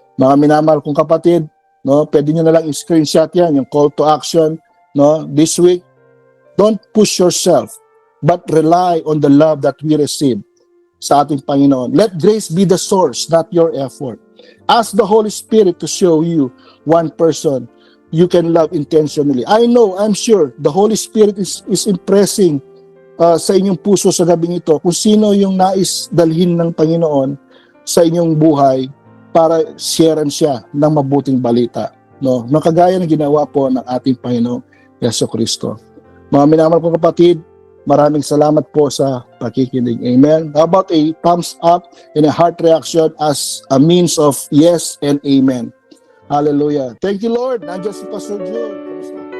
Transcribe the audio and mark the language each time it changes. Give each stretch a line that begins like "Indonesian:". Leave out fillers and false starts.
Filipino: Mga minamahal kong kapatid, no, pwede nyo na lang i-screenshot yan, yung call to action, no,
English: this week. Don't push yourself, but rely on the love that we receive
Filipino: sa ating Panginoon.
English: Let grace be the source, not your effort. Ask the Holy Spirit to show you one person you can love intentionally. I'm sure, the Holy Spirit is impressing
Filipino: sa inyong puso sa gabing ito kung sino yung nais dalhin ng Panginoon sa inyong buhay para sharean siya ng mabuting balita, no? Ng kagaya ng ginawa po ng ating Panginoong Jesucristo. Mga minamahal kong kapatid, maraming salamat po sa pakikinig. Amen.
English: How about a thumbs up and a heart reaction as a means of yes and amen. Hallelujah. Thank you, Lord.
Filipino: Nandiyan si Pastor June.